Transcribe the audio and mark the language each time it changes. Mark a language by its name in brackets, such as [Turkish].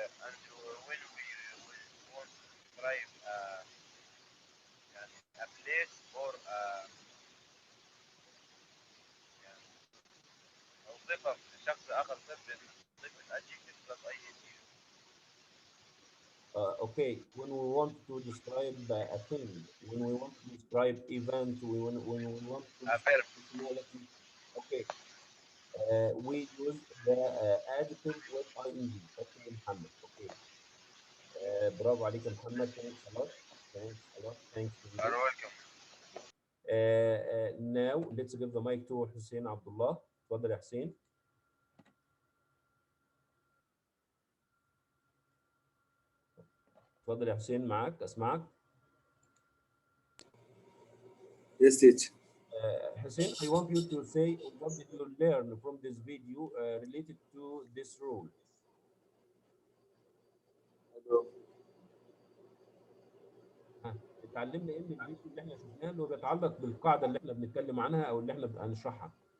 [English] And when we want to describe a place or [Arabic] يعني أو صفة شخص آخر صفة نضيف الادجكتيف [English] plus ing. Okay, when we want to describe a thing, when we want to describe event, when we want to A describe verb. personality, okay, we use the adjective with ing. Okay, Muhammad. [Arabic] Okay, برافو عليك يا محمد. [English] Thanks a lot. Thanks a lot. Thanks to you. You're welcome. Now let's give the mic to حسين عبد الله. [Arabic] اتفضل يا حسين. اتفضل يا حسين، معاك، اسمعك. [English] Yes, teacher. Hussein, I want you to say what did you learn from this video related to this rule? [Arabic] اتعلمنا ايه من الفيديو اللي احنا شفناه اللي هو بيتعلق بالقاعده اللي احنا بنتكلم عنها او اللي احنا هنشرحها.